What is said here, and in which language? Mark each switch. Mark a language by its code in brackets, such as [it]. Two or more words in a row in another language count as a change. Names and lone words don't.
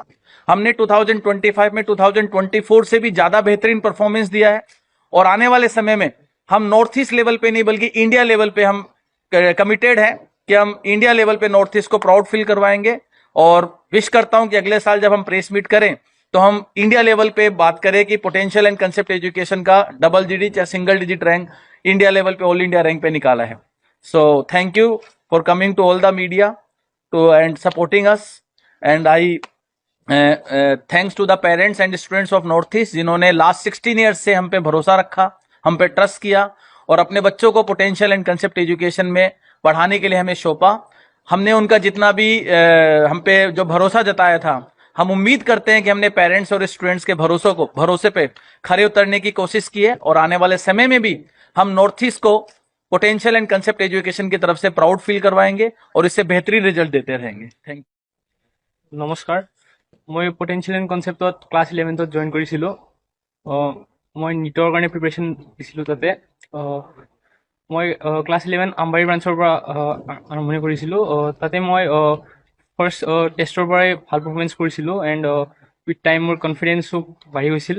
[hi] हमने 2025 में 2024 से भी ज्यादा बेहतरीन परफॉर्मेंस दिया है, और आने वाले समय में हम [en] North East level [hi] पे नहीं बल्कि [en] India level [hi] पे हम कमिटेड हैं कि हम [en] India level [hi] पे नॉर्थ ईस्ट को [en] proud feel [hi] करवाएंगे। और विश करता हूं कि अगले साल जब हम [en] press meet [hi] करें तो हम [en] India level [hi] पे बात करें कि पोटेंशियल एंड कंसेप्ट एजुकेशन का [en] double digit [hi] या [en] single digit rank India level [hi] पे, [en] All India Rank [hi] पे निकाला है। [en] so thank you for coming to all the media to and supporting us, and I thanks to the parents and students of North East [hi] जिन्होंने लास्ट 16 ईयर्स से हम पे भरोसा रखा, हम पे ट्रस्ट किया और अपने बच्चों को पोटेंशियल एंड कंसेप्ट एजुकेशन में पढ़ाने के लिए हमें सौंपा। हमने उनका जितना भी हम पे जो भरोसा जताया था, हम उम्मीद करते हैं कि हमने पेरेंट्स और स्टूडेंट्स के भरोसे पे खरे उतरने की कोशिश की है और आने वाले समय में भी हम नॉर्थ ईस्ट को पोटेंशियल एंड कंसेप्ट एजुकेशन की तरफ से [en] proud feel [hi] करवाएंगे और इससे बेहतरीन रिजल्ट देते रहेंगे। [en] thank you. [as] নমস্কাৰ, মই পটেঞ্চিয়েল এণ্ড কনচেপ্টত ক্লাছ 11ত জইন কৰিছিলোঁ। মই নীটৰ কাৰণে প্ৰিপেৰেশ্যন দিছিলোঁ তাতে। মই ক্লাছ 11 আমবাৰী ব্ৰাঞ্চৰ পৰা আৰম্ভণি কৰিছিলোঁ। তাতে মই ফাৰ্ষ্ট টেষ্টৰ পৰাই ভাল পাৰফৰ্মেঞ্চ কৰিছিলোঁ [en] and with time [as] মোৰ কনফিডেঞ্চো বাঢ়ি গৈছিল।